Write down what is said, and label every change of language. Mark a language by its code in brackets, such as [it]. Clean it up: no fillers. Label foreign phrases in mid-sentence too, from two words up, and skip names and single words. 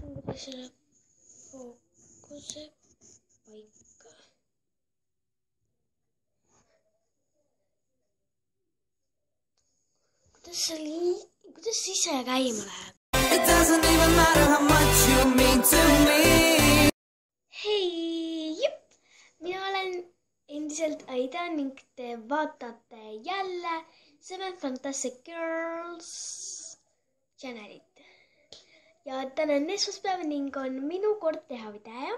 [et] selle fookuse paika. Kuidas ise käima läheb? [en] It doesn't even matter how much you mean to me. [et] Hei, mina olen endiselt Aida ning te vaatate jälle Seven Fantastic Girls channelit. Ja täna on esmaspäev ning on minu kord teha video.